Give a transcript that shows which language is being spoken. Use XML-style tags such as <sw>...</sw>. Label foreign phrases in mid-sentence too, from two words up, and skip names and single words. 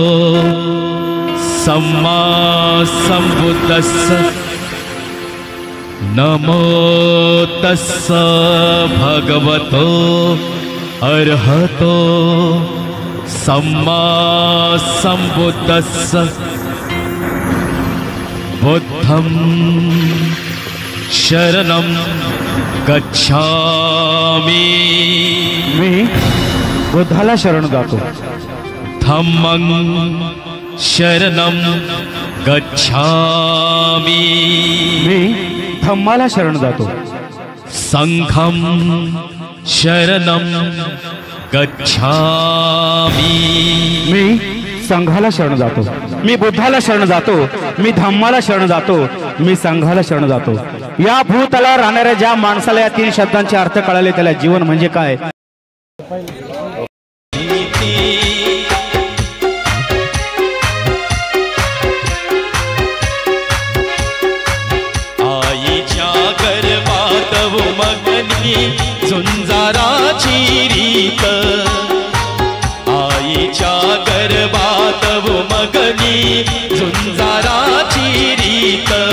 <pi>सम्मा संबुद्धस्स नमो तस्स भगवतो अर्हतो सम्मा संबुद्धस्स बुद्धं शरणं गच्छामि।</pi> <mr>मी बुद्धाला शरण जातो।</mr> <pi>धम्मं शरणं गच्छामि।</pi> <mr>मी धम्माला शरण जातो।</mr> <pi>संघं शरणं गच्छामि।</pi> <mr>मी संघाला शरण जातो। मी बुद्धाला शरण जातो, मी धम्माला शरण जातो, मी संघाला शरण जातो। या भूतलावर राहणाऱ्या ज्या माणसाला या तीन शब्दांचे अर्थ कळले त्याला जीवन म्हणजे काय। आईच्या गर्भात उमगली झुंजाराची रीत, आईच्या गर्भात उमगली झुंजाराची रीत,</mr>